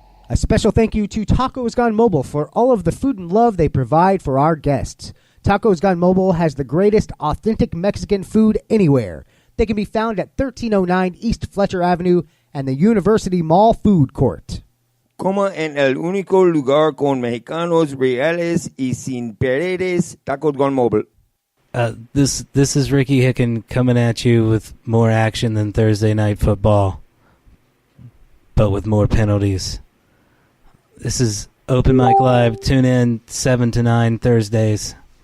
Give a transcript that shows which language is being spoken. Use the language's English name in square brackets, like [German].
[English] A special thank you to Tacos Gone Mobile for all of the food and love they provide for our guests. Tacos Gone Mobile has the greatest authentic Mexican food anywhere. They can be found at 1309 East Fletcher Avenue and the University Mall Food Court. [Spanish] Coma en el único lugar con mexicanos reales y sin paredes, Tacos Gone Mobile. [English] This is Ricky Hicken coming at you with more action than Thursday Night Football, but with more penalties. This is Open Mic Live. Tune in 7 to 9 Thursdays.